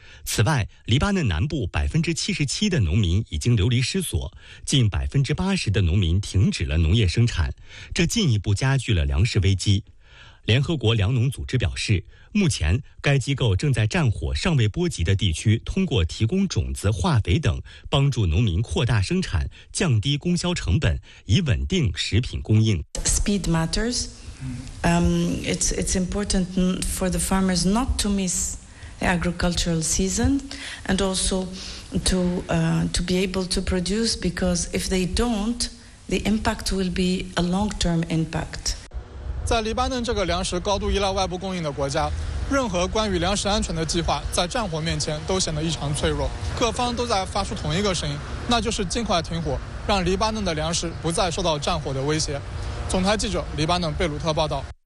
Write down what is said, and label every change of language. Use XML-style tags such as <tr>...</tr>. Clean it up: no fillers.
<zh>此外，黎巴嫩南部77%的农民已经流离失所，近80%的农民停止了农业生产，这进一步加剧了粮食危机。联合国粮农组织表示，目前该机构正在战火尚未波及的地区，通过提供种子、化肥等，帮助农民扩大生产，降低供销成本，以稳定食品供应。</zh> <en>Speed matters. It's important for the farmers not to miss the agricultural season, and also to be able to produce, because if they don't, the impact will be a long-term impact.</en> <zh>在黎巴嫩这个粮食高度依赖外部供应的国家，任何关于粮食安全的计划在战火面前都显得异常脆弱，各方都在发出同一个声音，那就是尽快停火，让黎巴嫩的粮食不再受到战火的威胁。总台记者黎巴嫩贝鲁特报道。</zh>